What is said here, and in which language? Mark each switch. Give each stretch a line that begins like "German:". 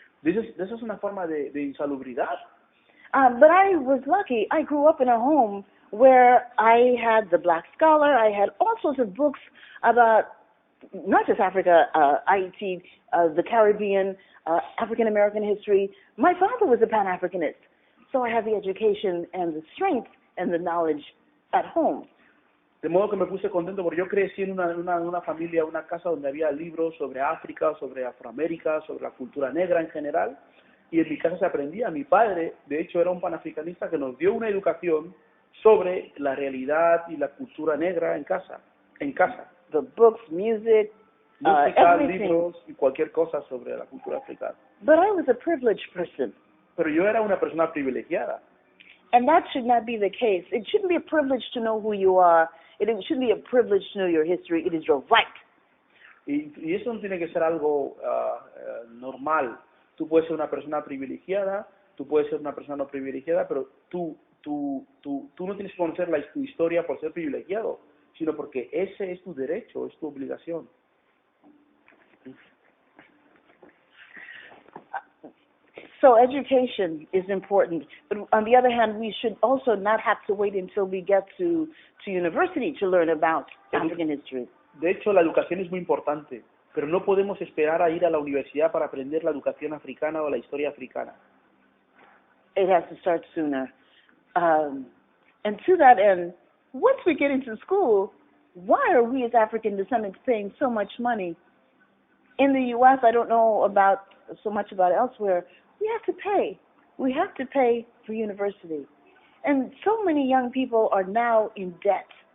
Spanish: Eso es una forma de insalubridad.
English: But I was lucky. I grew up in a home where I had the Black Scholar. I had all sorts of books about not just Africa, Haiti, the Caribbean, African American history. My father was a Pan-Africanist, so I had the education and the strength and the knowledge at home.
Spanish: De modo que me puse contento porque yo crecí en una familia, una casa donde había libros sobre África, sobre Afroamérica, sobre la cultura negra en general, y en mi casa se aprendía. Mi padre, de hecho, era un panafricanista que nos dio una educación sobre la realidad y la cultura negra en casa.
English: The books, music,
Spanish: música,
English: everything.
Spanish: libros y cualquier cosa sobre la cultura africana.
English: But I was a privileged person.
Spanish: Pero yo era una persona privilegiada.
English: And that should not be the case. It shouldn't be a privilege to know who you are. It shouldn't be a privilege to know your history. It is your right.
Spanish: Y eso no tiene que ser algo normal. Tú puedes ser una persona privilegiada, tú puedes ser una persona no privilegiada, pero tú no tienes que conocer tu historia por ser privilegiado, sino porque ese es tu derecho, es tu obligación.
English: So education is important, but on the other hand, we should also not have to wait until we get to university to learn about African history.
Spanish: De hecho, la educación es muy importante, pero no podemos esperar a ir a la universidad para aprender la educación africana o la historia africana.
English: It has to start sooner. And to that end, once we get into school, why are we as African descendants paying so much money? In the U.S., I don't know so much about elsewhere. We have to pay. We have to pay for university. And so many young people are now in debt.